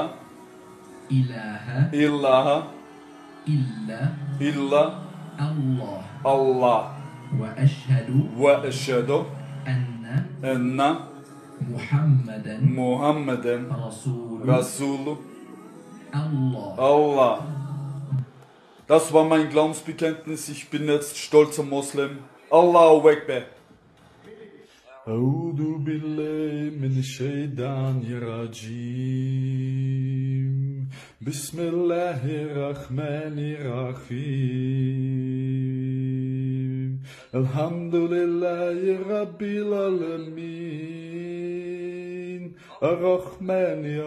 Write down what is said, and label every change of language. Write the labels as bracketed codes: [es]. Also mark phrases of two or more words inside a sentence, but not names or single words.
[ar] ilaha ilaha illa illa Allah Allah وأشهد وأشهد anna anna Muhammadan محمدا رسول Allah. Allah. [de] Das war mein Glaubensbekenntnis. Ich bin jetzt stolzer Moslem. [ar] الله أكبر. أعوذ بالله من الشيطان الرجيم بسم الله الرحمن الرحيم الحمد لله رب العالمين الرحمن